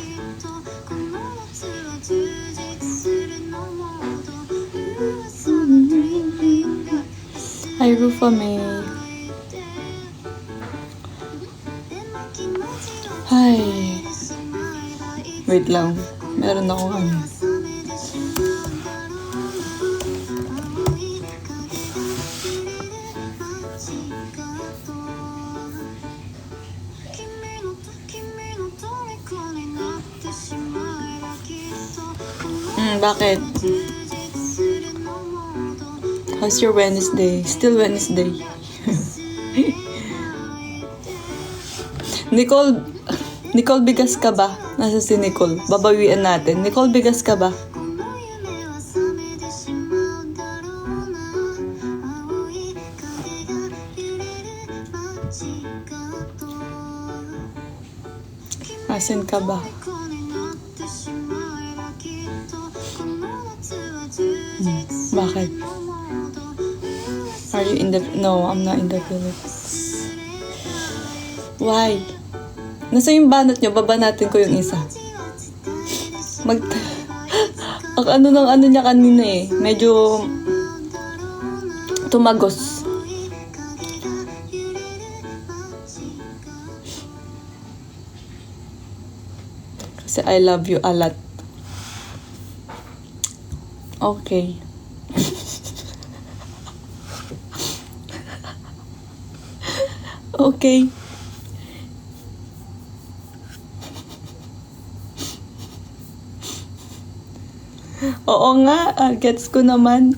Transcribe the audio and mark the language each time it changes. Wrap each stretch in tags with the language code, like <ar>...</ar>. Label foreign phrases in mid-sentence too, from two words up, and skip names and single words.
<ja>とこの夏は充実するのもっと噂のドリーミング</ja> <en>Hi, Rufa May.</en> <ja>でも気持ちを</ja> <en>Hi.</en> <ja>伝えてしまえばいつ</ja> <tl>Wait lang. Meron akong ano.</tl> <ja>覚めてしまうんだろうな青い影が揺れる街角君の虜になってしまえばきっとこの</ja> <tl>Bakit?</tl> <ja>充実するのもっと</ja> <en>How's your Wednesday? Still Wednesday.</en> <tl>Nicole, bigas ka ba? Nasa si Nicole. Babawian natin. Nicole, bigas ka ba?</tl> <ja>この夢は覚めてしまうだろうな青い影が揺れる街角</ja> <tl>Asan ka ba?</tl> <ja>虜になってしまえばきっとこの夏は充実する</ja> <tl>Bakit?</tl> <ja>のもっと</ja> <en>Are you in the... No, I'm not in the Philippines. Why?</en> <tl>Nasa yung banat nyo, baba natin ko yung isa. Mag... Ang ano ng ano niya kanina eh. Medyo... tumagos.</tl> <en>Kasi I love you a lot. Okay. Okay.</en> <tl>Oo nga, gets ko naman.</tl>